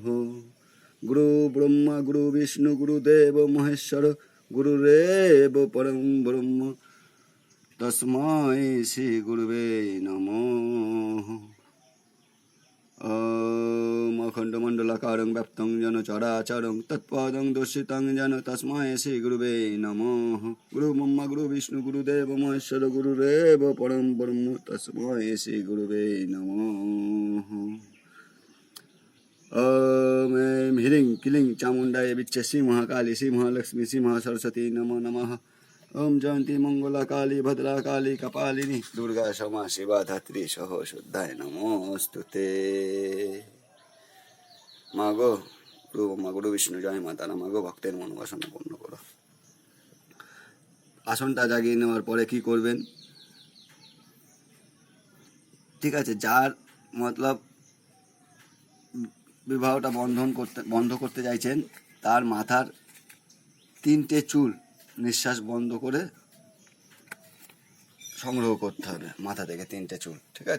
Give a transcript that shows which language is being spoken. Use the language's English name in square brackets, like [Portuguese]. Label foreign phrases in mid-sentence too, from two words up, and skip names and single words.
[Sanskrit] গুরু ব্রহ্মা গুরু বিষ্ণু গুরুদেব মহেশ্বর গুরুরেব পরম ব্রহ্ম তস্মৈ শ্রী গুরুবে নমঃ। ওম অখণ্ড মণ্ডলাকারং ব্যাপ্তং যেন চরাচরং তৎপদং দর্শিতং যেন তস্মৈ শ্রী গুরুবে নমঃ। গুরু ব্রহ্মা গুরু বিষ্ণু গুরুদেব মহেশ্বর গুরুরেব পরম ব্রহ্ম তস্মৈ শ্রী গুরুবে নমঃ। ওম ऐं ह्रीं क्लीं चामुण्डाय विच्चे श्री महाकाली श्री महालक्ष्मी श्री महासरस्वती नमो नमः। ओम जयंती मंगला काली भद्रा काली कपालिनी दुर्गा क्षमा शिवा धात्री सह शुद्धाय नमोस्तुते। [Bangla] मागो [Sanskrit] गुरु ब्रह्मा गुरु विष्णु [Hindi] जय माता [Bangla] মা গো ভক্তের মনোবাসনা পূর্ণ করো। আসনটা জাগিয়ে নেওয়ার পরে কি করবেন, ঠিক আছে, যার মতলব বিবাহটা বন্ধ করতে চাইছেন, তার মাথার 3টে চুল নিঃশ্বাস বন্ধ করে সংগ্রহ করতে হবে, মাথা থেকে 3টে চুল, ঠিক আছে।